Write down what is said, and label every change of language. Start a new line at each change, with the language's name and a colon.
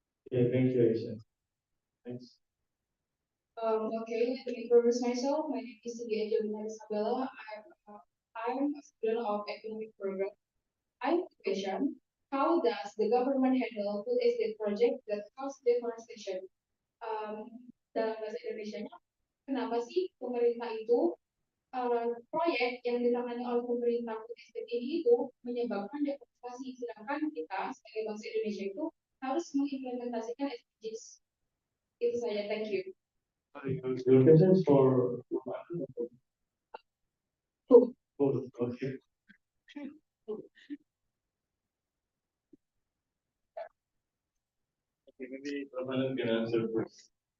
English: Yeah, thank you, Aisha. Thanks. Okay, let me introduce myself. My name is Tia Jomina Isabella. I'm a student of economic program. I have a question. How does the government handle food estate project that cause deforestation?
Indonesian: Dalam bahasa Indonesia-nya, kenapa sih pemerintah itu proyek yang ditangani oleh pemerintah food estate ini itu menyebabkan deforestasi, sedangkan kita sebagai bangsa Indonesia itu harus mengimplementasikan SDGs. Itu saja,
English: thank you. Sorry, your question is for Both. both. Okay. Okay, maybe Ramanan can answer first.